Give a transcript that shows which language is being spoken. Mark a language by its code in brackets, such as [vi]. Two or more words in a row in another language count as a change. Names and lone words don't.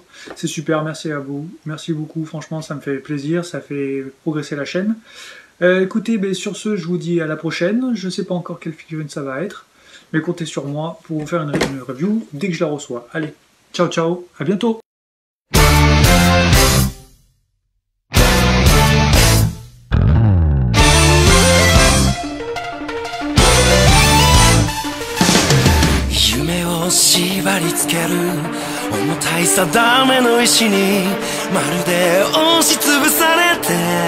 [fr] C'est super, merci à vous, merci beaucoup, franchement ça me fait plaisir, ça fait progresser la chaîne. Écoutez, bah, sur ce, je vous dis à la prochaine. Je sais pas encore quelle figurine ça va être, mais comptez sur moi pour vous faire une review dès que je la reçois. Allez, [it] ciao ciao, [fr] à bientôt. [ja] 縛り付ける重たい定めの石にまるで押しつぶされて